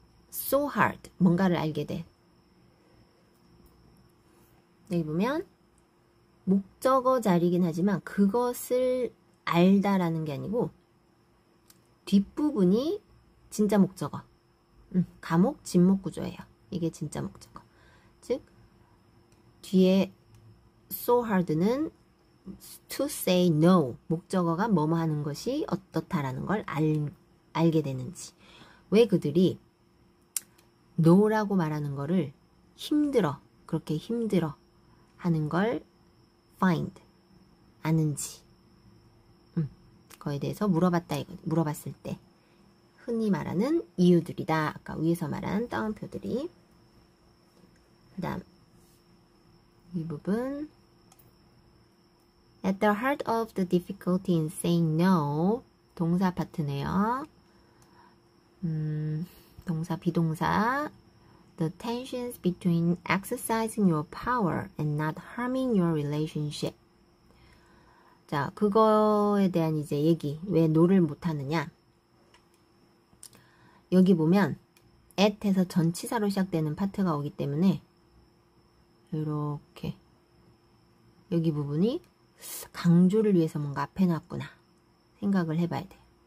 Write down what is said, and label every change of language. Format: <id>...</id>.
<ko>so hard. 뭔가를 알게 돼. 여기 보면 목적어 자리긴 하지만 그것을 알다라는 게 아니고 뒷부분이 진짜 목적어. 가목, 진목 구조예요. 이게 진짜 목적어. 즉 뒤에</ko> <en>so hard</en> <ko>는</ko> <en>to say no.</en> <ko>목적어가 뭐뭐 하는 것이 어떻다라는 걸 알게 되는지. 왜 그들이 no라고 말하는 거를 힘들어. 그렇게 힘들어 하는 걸 find. 아는지. 그거에 대해서 물어봤다. 물어봤을 때. 흔히 말하는 이유들이다. 아까 위에서 말한 따옴표들이. 그 다음 이 부분</ko> <en>At the heart of the difficulty in saying no</en> <ko>동사 파트네요. 동사 비동사</ko> <en>The tensions between exercising your power and not harming your relationship.</en> <ko>자, 그거에 대한 이제 얘기. 왜 no를 못하느냐. 여기 보면 at에서 전치사로 시작되는 파트가 오기 때문에 이렇게 여기 부분이 강조를 위해서 뭔가 앞에 놨구나 생각을 해봐야 돼요.</ko>